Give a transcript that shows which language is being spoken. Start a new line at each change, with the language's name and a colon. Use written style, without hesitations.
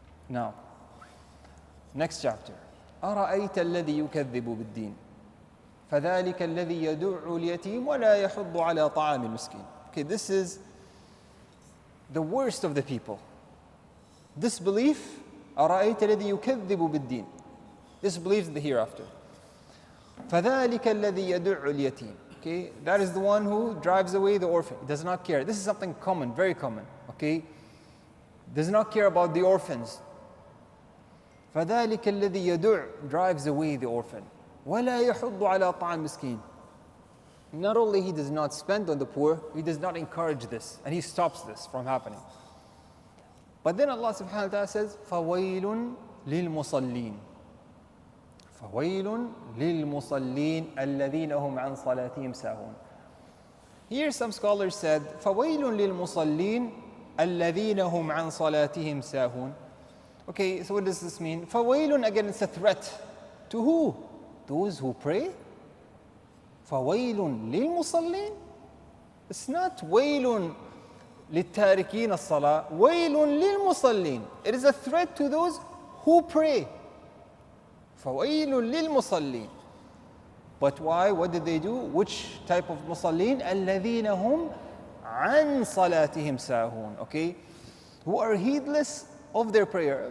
English: Now, next chapter.
Arabic: أَرَأَيْتَ الَّذِي يُكَذِّبُ بِالدِّينِ فَذَلِكَ الَّذِي يَدُعُّ الْيَتِيمَ وَلَا يَحُضُّ عَلَى طَعَامِ الْمِسْكِينِ.
English: Okay, this is the worst of the people. Disbelief,
Arabic: أَرَأَيْتَ الَّذِي يُكَذِّبُ بِالدِّينِ.
English: Disbelieves in the hereafter.
Arabic: فَذَلِكَ الَّذِي يَدُعُّ الْيَتِيمَ.
English: Okay, that is the one who drives away the orphan. He does not care. This is something common, very common. Okay, does not care about the orphans.
Arabic: فَذَلِكَ الَّذِي يَدُعُّ,
English: drives away the orphan.
Arabic: وَلَا يَحُضُّ عَلَى طَعَامِ الْمِسْكِينِ.
English: Not only he does not spend on the poor, he does not encourage this, and he stops this from happening. But then Allah subhanahu wa ta'ala says,
Arabic: فَوَيْلٌ لِلْمُصَلِّينَ. فَوَيْلٌ لِلْمُصَلِّينَ الَّذِينَ هُمْ عَنْ صَلَاتِهِمْ سَاهُونَ.
English: Here some scholars said,
Arabic: فَوَيْلٌ لِلْمُصَلِّينَ الَّذِينَ هُمْ عَنْ صَلَاتِهِمْ سَاهُونَ.
English: Okay, so what does this mean? فَوَيْلٌ, again, it's a threat. To who? Those who pray?
Arabic: فَوَيْلٌ لِلْمُصَلِّينَ.
English: It's not
Arabic: وَيْلٌ لِلتَّارِكِينَ الصَّلَاةِ. وَيْلٌ لِلْمُصَلِّينَ.
English: It is a threat to those who pray.
Arabic: فَوَيْلٌ لِلْمُصَلِّينَ.
English: But why? What did they do? Which type of musallin?
Arabic: الَّذِينَ هُمْ عَنْ صَلَاتِهِمْ سَاهُونَ. Okay?
English: Who are heedless of their prayer.